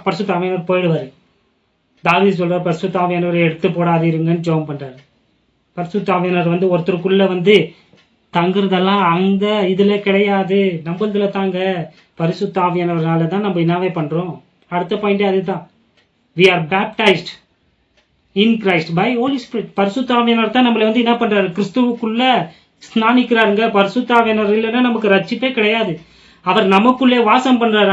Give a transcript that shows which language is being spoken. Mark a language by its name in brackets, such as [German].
[Tamil] பரிசுத்த ஆவியானவர் போயிடுவாரு. தாவீது சொல்றார், பரிசுத்த ஆவியானவரை எடுத்து போடாதீருங்கன்னு ஜெபம் பண்றாரு. பரிசுத்த ஆவியானவர் வந்து ஒருத்தருக்குள்ள வந்து தங்குறதெல்லாம் அந்த இதுல கிடையாது, நம்மளதுல தாங்க. பரிசுத்த ஆவியானவரால தான் நம்ம என்னவே பண்றோம். அடுத்த பாயிண்டே அதுதான். [English] we are baptized in Christ by Holy Spirit. [Tamil] பரிசுத்த ஆவியானவர் தான் நம்மளை வந்து என்ன பண்றாரு, கிறிஸ்துவுக்குள்ள ஸ்நானிக்கிறாருங்க. பரிசுத்த ஆவியானவர் இல்லைன்னா நமக்கு ரட்சிப்பே கிடையாது. அவர் நமக்குள்ளே வாசம் பண்றாரு.